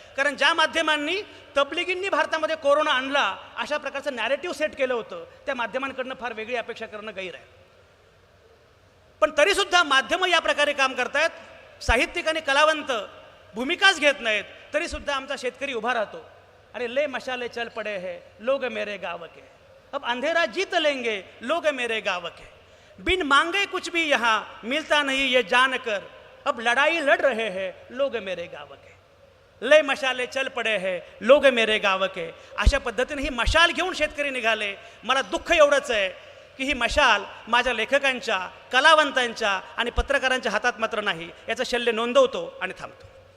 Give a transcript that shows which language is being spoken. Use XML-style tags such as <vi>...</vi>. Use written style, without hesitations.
<mr>कारण ज्या माध्यमांनी तबलिगींनी भारतामध्ये कोरोना आणला, अशा प्रकारचं नॅरेटिव्ह सेट केलं होतं, त्या माध्यमांकडनं फार वेगळी अपेक्षा करणं गैर आहे. पण तरीसुद्धा माध्यमं या प्रकारे काम करतायत. साहित्यिक आणि कलावंत भूमिकाच घेत नाहीत, तरीसुद्धा आमचा शेतकरी उभा राहतो.</mr> <hi>अरे ले मशाले चल पडे है लोग मेरे गाँव के, अब अंधेरा जीत लेंगे लोग मेरे गाँव के, बिन मांगे कुछ भी यहाँ मिलता नहीं ये जानकर, अब लड़ाई लड़ रहे हैं लोग मेरे गाँव के, ले मशाले चल पडे है लोग मेरे गाँव के.</hi> <mr>अशा पद्धतीने ही मशाल घेऊन शेतकरी निघाले. मला दुःख एवढंच आहे की ही मशाल माझ्या लेखकांच्या, कलावंतांच्या आणि पत्रकारांच्या हातात मात्र नाही. याचं शल्य नोंदवतो आणि थांबतो.</mr>